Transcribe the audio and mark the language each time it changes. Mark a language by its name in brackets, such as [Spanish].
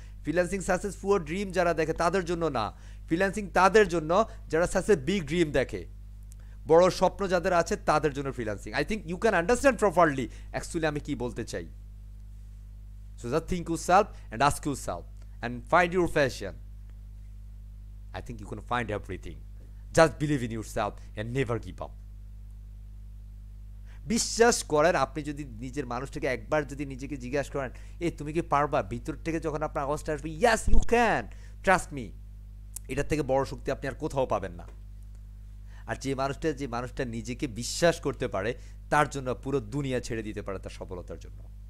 [Bangla] Freelancing success poor dream যারা দেখে তাদের জন্য না। ফ্রিল্যান্সিং তাদের জন্য যারা সাকসেস বিগ ড্রিম দেখে, বড় স্বপ্ন যাদের আছে তাদের জন্য freelancing. [English] I think you can understand properly actually [Bangla] আমি কি বলতে চাই। [English] So just think yourself and ask yourself and find your passion. I think you can find everything. Just believe in yourself and never give up. [Bangla] বিশ্বাস করেন, আপনি যদি নিজের মানুষটাকে একবার যদি নিজেকে জিজ্ঞাসা করেন, এ তুমি কি পারবা, ভিতর থেকে যখন আপনার আওয়াজটা আসবে, [English] yes you can, trust me, [Bangla] এটার থেকে বড় শক্তি আপনি আর কোথাও পাবেন না। আর যে মানুষটা নিজেকে বিশ্বাস করতে পারে, তার জন্য পুরো দুনিয়া ছেড়ে দিতে পারে তার সফলতার জন্য।